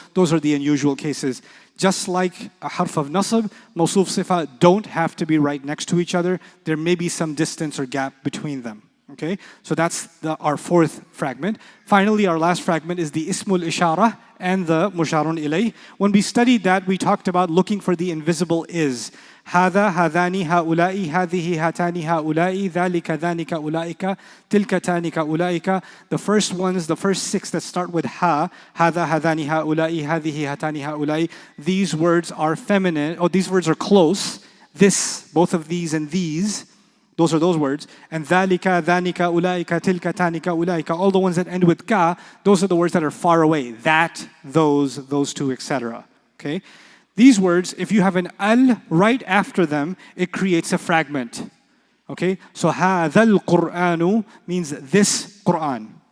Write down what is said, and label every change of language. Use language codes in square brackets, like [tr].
[en] Those are the unusual cases. Just like a harf of nasb, mawsuf sifa don't have to be right next to each other. There may be some distance or gap between them. Okay, so that's our 4th fragment. Finally, our last fragment is the ismul ishara and the musharun ilayh. When we studied that, we talked about looking for the invisible is. [ar] هذا هذاني هؤلاء هذه هاتان هؤلاء ذلك ذانك أولئك تلك تانك أولئك. [en] The first 6 that start with ha, [ar] هذا هذاني هؤلاء هذه هاتان هؤلاء. [en] These words are feminine, these words are close. This, both of these and these, those are those words. [ar] And ذَلِكَ ذَانِكَ أُولَٰئِكَ تِلْكَ تَانِكَ أُولَٰئِكَ. [en] All the ones that end with ka, those are the words that are far away. That, those 2, etc. Okay? These words, if you have an al right after them, it creates a fragment. Okay? So [ar] هَذَا الْقُرْآنُ [en] means this Quran.